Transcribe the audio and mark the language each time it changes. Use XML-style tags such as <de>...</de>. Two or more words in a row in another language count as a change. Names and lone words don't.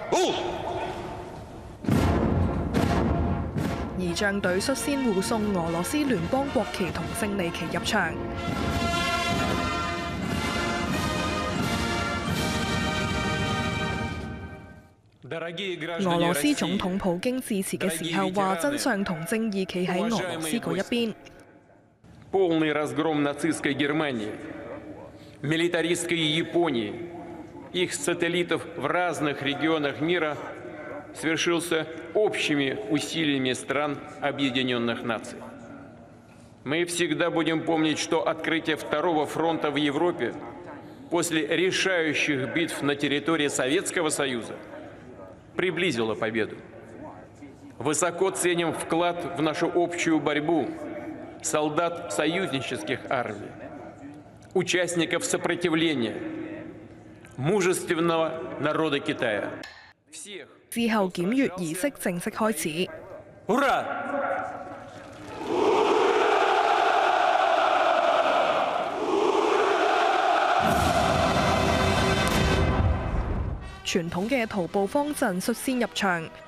<yue>儀仗隊率先護送俄羅斯聯邦國旗同勝利旗入場。俄羅斯總統普京致辭嘅時候話：真相同正義企喺俄羅斯嗰一邊。</yue> <ru>Полный разгром нацистской Германии, милитаристской Японии, их сателлитов в разных регионах мира совершился общими усилиями стран Объединенных Наций. Мы всегда будем помнить, что открытие Второго фронта в Европе после решающих битв на территории Советского Союза приблизило победу. Высоко ценим вклад в нашу общую борьбу солдат союзнических армий, участников сопротивления, мужественного народа Китая.</ru> <yue>之後檢閱儀式正式開始。</yue> <ru>Ура!</ru> <yue>傳統嘅徒步方陣率先入場。</yue>